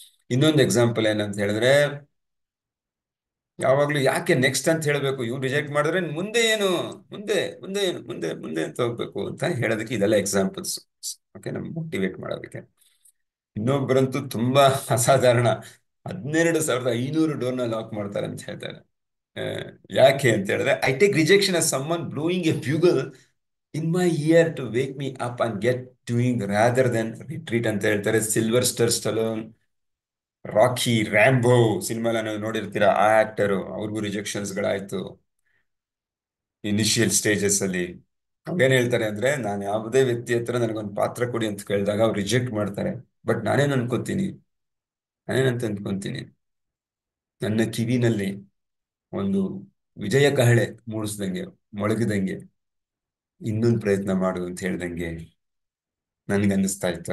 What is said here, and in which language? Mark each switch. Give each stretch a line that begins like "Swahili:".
Kannada: ಇನ್ನೊಂದು ಎಕ್ಸಾಂಪಲ್ ಏನಂತ ಹೇಳಿದ್ರೆ, ಯಾವಾಗ್ಲೂ ಯಾಕೆ ನೆಕ್ಸ್ಟ್ ಅಂತ ಹೇಳಬೇಕು, ಇವ್ನು ರಿಜೆಕ್ಟ್ ಮಾಡಿದ್ರೆ ಮುಂದೆ ಏನು, ಮುಂದೆ ಮುಂದೆ ಏನು, ಮುಂದೆ ಮುಂದೆ ಅಂತ ಹೋಗ್ಬೇಕು ಅಂತ ಹೇಳೋದಕ್ಕೆ ಇದೆಲ್ಲ ಎಕ್ಸಾಂಪಲ್ಸ್. ಓಕೆ, ನಮ್ಗೆ ಮೋಟಿವೇಟ್ ಮಾಡೋದಕ್ಕೆ. ಇನ್ನೊಬ್ಬರಂತೂ ತುಂಬಾ ಅಸಾಧಾರಣ, 12,500 ಡೋರ್ನ ಲಾಕ್ ಮಾಡ್ತಾರೆ ಅಂತ ಹೇಳ್ತಾರೆ. ಆ, ಯಾಕೆ ಅಂತ ಹೇಳಿದ್ರೆ,
English: I take rejection as someone blowing a bugle in my ear to wake me up and get doing rather than retreat
Kannada: ಅಂತ ಹೇಳ್ತಾರೆ. ಸಿಲ್ವರ್ ಸ್ಟಲೋನ್, ರಾಕಿ, ರ್ಯಾಂಬೋ ಸಿನಿಮಾ ನೀವು ನೋಡಿರ್ತೀರಾ. ಆ ಆಕ್ಟರು, ಅವ್ರಿಗೂ ರಿಜೆಕ್ಷನ್ಸ್ ಗಳಾಯ್ತು ಇನಿಷಿಯಲ್ ಸ್ಟೇಜಸ್ ಅಲ್ಲಿ. ಅವ್ರೇನ್ ಹೇಳ್ತಾರೆ ಅಂದ್ರೆ, ನಾನು ಯಾವುದೇ ವ್ಯಕ್ತಿ ಹತ್ರ ನನಗೊಂದು ಪಾತ್ರ ಕೊಡಿ ಅಂತ ಕೇಳಿದಾಗ ಅವ್ರು ರಿಜೆಕ್ಟ್ ಮಾಡ್ತಾರೆ. ಬಟ್ ನಾನೇನಂತ ಅನ್ಕೊಂತೀನಿ, ನನ್ನ ಕಿವಿನಲ್ಲಿ ಒಂದು ವಿಜಯ ಕಹಳೆ ಮೂಡಿಸ್ದಂಗೆ, ಮೊಳಗಿದಂಗೆ, ಇನ್ನೊಂದು ಪ್ರಯತ್ನ ಮಾಡು ಅಂತ ಹೇಳ್ದಂಗೆ ನನ್ಗೆ ಅನ್ನಿಸ್ತಾ ಇತ್ತು.